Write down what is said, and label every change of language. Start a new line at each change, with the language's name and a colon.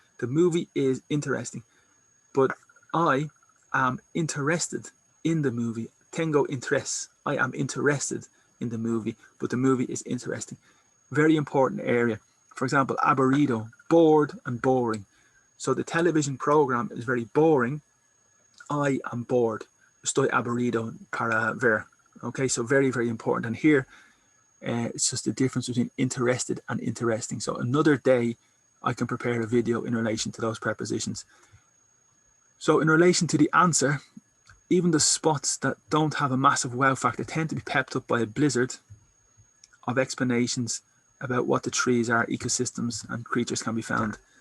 English: The movie is interesting, but I am interested in the movie.
Spanish: Tengo interés.
English: I am interested in the movie, but the movie is interesting. Very important area. For example, aburrido, bored and boring. So the television program is very boring. I am bored.
Spanish: Estoy aburrido para ver.
English: Okay, so very, very important. And here, it's just the difference between interested and interesting. So another day, I can prepare a video in relation to those prepositions. So in relation to the answer, even the spots that don't have a massive wow factor tend to be pepped up by a blizzard of explanations about what the trees are, ecosystems, and creatures can be found.